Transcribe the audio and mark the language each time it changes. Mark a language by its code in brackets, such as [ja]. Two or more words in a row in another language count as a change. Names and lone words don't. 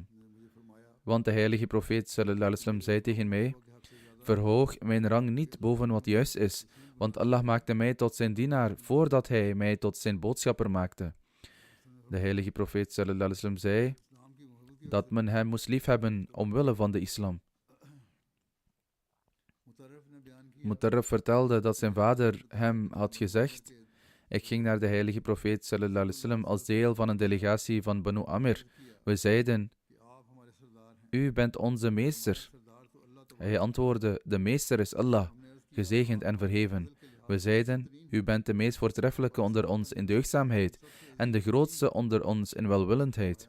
[nl] Want de heilige profeet [ar] صلى الله عليه وسلم [nl] zei tegen mij: verhoog mijn rang niet boven wat juist is, want Allah maakte mij tot zijn dienaar voordat hij mij tot zijn boodschapper maakte. De heilige profeet [ar] صلى الله عليه وسلم [nl] zei dat men hem moest liefhebben omwille van de islam. Mutarrif vertelde dat zijn vader hem had gezegd: ik ging naar de heilige profeet [ar] صلى الله عليه وسلم [nl] als deel van een delegatie van Banu Amr. We zeiden: u bent onze meester. Hij antwoordde: de meester is Allah, gezegend en verheven. We zeiden: u bent de meest voortreffelijke onder ons in deugdzaamheid en de grootste onder ons in welwillendheid.